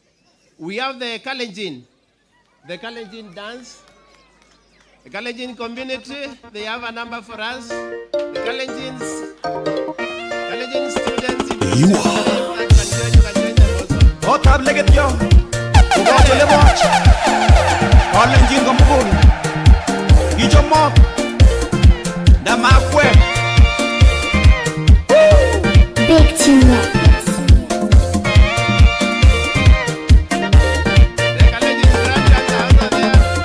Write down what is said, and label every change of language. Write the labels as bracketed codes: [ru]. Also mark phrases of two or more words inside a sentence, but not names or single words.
[en] We have the Kalenjin dance. The Kalenjin community, they have a number for us. The Kalenjin students, if you can join them also. What up, Leggett, yo? Go to the watch. Kalenjin Gambul. Ijomo. Damakwe. Big Team Records. The Kalenjin grandparents are also there.